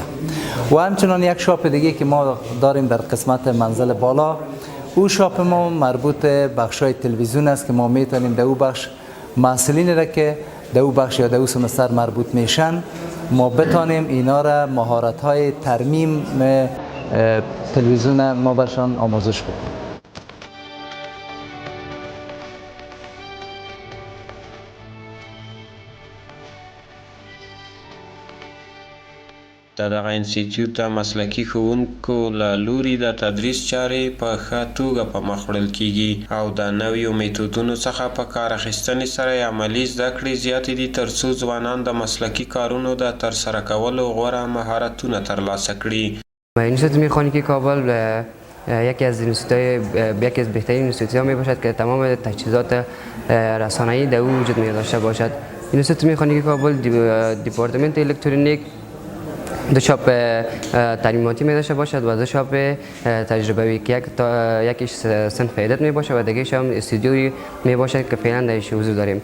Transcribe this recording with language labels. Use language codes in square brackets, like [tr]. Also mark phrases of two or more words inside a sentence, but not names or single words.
[fa] و همچنان یک شاپ دیگه که ما داریم در قسمت منزل بالا، او شاپ ما مربوط به بخش‌های تلویزیون است که ما میتونیم در او بخش مسئولین را که در او بخش یا در او سمستر مربوط میشن ما بتانیم اینا را مهارت‌های ترمیم تلویزیون ما برشان آموزش بدیم. [ps] د دغه انسټیټیوټ د مسلکي ښوونکو له لوري د تدریس چارې په ښه توګه په مخ وړل کیږي او د نویو میتودونو څخه په کار اخیستنې سره عملي زده کړې زیاتې دي ترڅو ځوانان د مسلکي کارونو د ترسره کولو غوره مهارتونه ترلاسه کړي. [fa] اینستیتوت مکانیکی کابل یکی از بهترین اینستیتوت‌ها می باشد که تمام تجهیزات رسانه‌ای در او وجود می داشته باشد. اینستیتوت مکانیکی کابل دپارتمنت الکترونیک دو شاپ تعلیماتی می داشته باشد و دو شاپ تجربوی که یکیش صنف ایدت می باشد و دیگه‌ش هم استودیویی می باشد که فعلا درش حضور داریم.